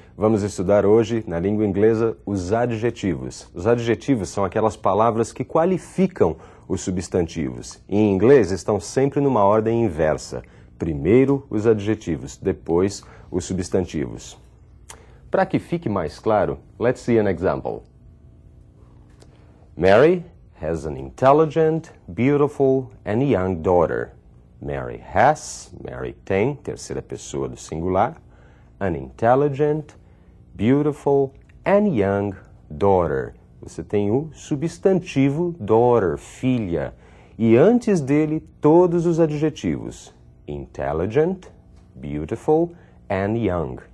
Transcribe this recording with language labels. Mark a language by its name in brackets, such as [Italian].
[Portuguese] Vamos estudar hoje, na língua inglesa, os adjetivos. Os adjetivos são aquelas palavras que qualificam os substantivos. Em inglês, estão sempre numa ordem inversa. Primeiro os adjetivos, depois os substantivos. Para que fique mais claro, [English] let's see an example. Mary has an intelligent, beautiful and young daughter. [Portuguese] Mary tem, terceira pessoa do singular, [English] an intelligent, beautiful and young daughter. [Portuguese] Você tem o substantivo daughter, filha, e antes dele todos os adjetivos. [English] Intelligent, beautiful and young.